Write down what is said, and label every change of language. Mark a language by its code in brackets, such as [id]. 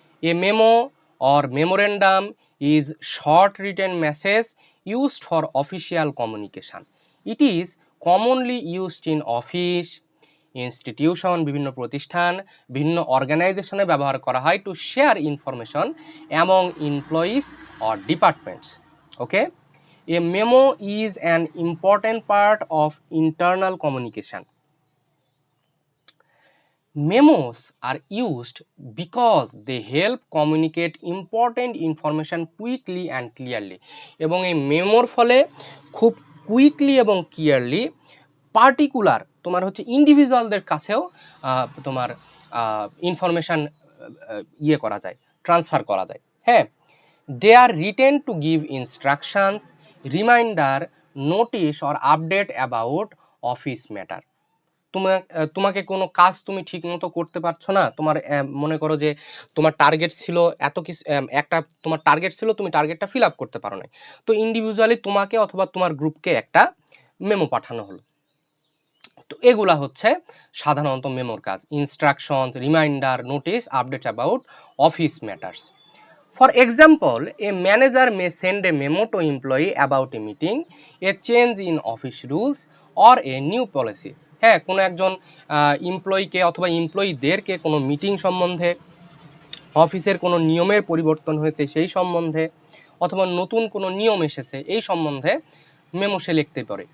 [en] A memo or memorandum is short written message used for official communication. It is commonly used in office, institution, [bn] বিভিন্ন প্রতিষ্ঠান, বিভিন্ন অর্গানাইজেশনে ব্যবহার করা হয় [en] To share information among employees or departments. Okay, a memo is an important part of internal communication. Memos are used because they help communicate important information quickly and clearly. [bn] এবং এই মেমোর ফলে খুব কুইকলি এবং ক্লিয়ারলি পার্টিকুলার তোমার হচ্ছে ইন্ডিভিজুয়ালদের কাছেও তোমার information ইয়ে করা যায়, ট্রান্সফার করা যায়। [en] হ্যাঁ, they are written to give instructions, reminder, notice or update about office matter. [bn] তোমাকে কোনো কাজ তুমি ঠিক মতো করতে পারছো না, তোমার মনে করো যে তোমার টার্গেট ছিল এত কিছু, একটা তোমার টার্গেট ছিল, তুমি টার্গেটটা ফিল আপ করতে পারো না, তো ইন্ডিভিজুয়ালি তোমাকে অথবা তোমার গ্রুপকে একটা মেমো পাঠানো হলো। তো এগুলা হচ্ছে সাধারণত মেমোর কাজ, [en] Instructions, reminder, notice, update about office matters. For example, a manager may send a memo to employee about a meeting, a change in office rules or a new policy. [bn] হ্যাঁ, কোনো একজন এমপ্লয়িকে অথবা এমপ্লয়ীদেরকে কোনো মিটিং সম্বন্ধে, অফিসের কোনো নিয়মের পরিবর্তন হয়েছে সেই সম্বন্ধে, অথবা নতুন কোনো নিয়ম এসেছে এই সম্বন্ধে মেমো সে লিখতে পারে।